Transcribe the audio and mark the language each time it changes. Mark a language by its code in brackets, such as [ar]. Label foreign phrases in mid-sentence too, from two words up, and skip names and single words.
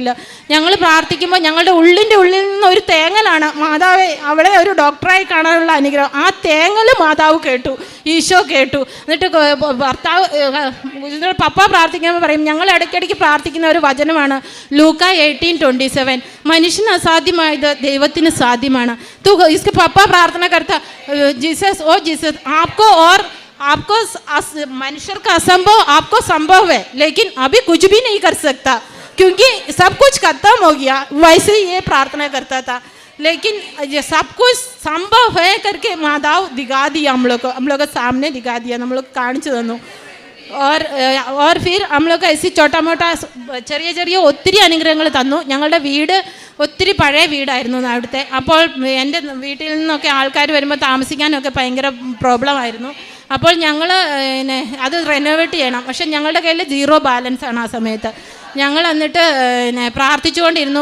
[ml] ഞങ്ങൾ പ്രാർത്ഥിക്കുമ്പോൾ ഞങ്ങളുടെ ഉള്ളിൽ നിന്ന് ഒരു തേങ്ങലാണ്, മാതാവെ അവളെ ഒരു ഡോക്ടറായി കാണാനുള്ള അനുഗ്രഹം. ആ തേങ്ങൽ മാതാവ് കേട്ടു, ഈശോ കേട്ടു. എന്നിട്ട് ഭർത്താവ് പപ്പ പ്രാർത്ഥിക്കുമ്പോൾ പറയും, ഞങ്ങൾ ഇടയ്ക്കിടയ്ക്ക് പ്രാർത്ഥിക്കുന്ന ഒരു വചനമാണ് ലൂക്ക 18:27, മനുഷ്യന് അസാധ്യമായത് ദൈവത്തിന് സാധ്യമാണ്. [hi] इसके पापा प्रार्थना करता, जीसस ओ जीसस आपको मनुष्य का असंभव आपको संभव है, लेकिन अभी कुछ भी नहीं कर सकता क्योंकि सब कुछ खत्म हो गया. वैसे ही ये प्रार्थना करता था, लेकिन ये सब कुछ संभव है करके माताव दिखा दिया, हम लोग के सामने दिखा दिया, हम लोग [ml] കാണിച്ചു തന്നു. [hi] और फिर हम लोग ऐसी छोटा मोटा [ml] ചെറിയ ഒത്തിരി അനുഗ്രഹങ്ങൾ തന്നു. ഞങ്ങളുടെ വീട് ഒത്തിരി പഴയ വീടായിരുന്നു അവിടുത്തെ. അപ്പോൾ എൻ്റെ വീട്ടിൽ നിന്നൊക്കെ ആൾക്കാർ വരുമ്പോൾ താമസിക്കാനൊക്കെ ഭയങ്കര പ്രോബ്ലമായിരുന്നു. അപ്പോൾ ഞങ്ങൾ അത് റെനോവേറ്റ് ചെയ്യണം. പക്ഷെ ഞങ്ങളുടെ കയ്യിൽ 0 ബാലൻസ് ആണ് ആ സമയത്ത്. ഞങ്ങൾ എന്നിട്ട് പ്രാർത്ഥിച്ചുകൊണ്ടിരുന്നു.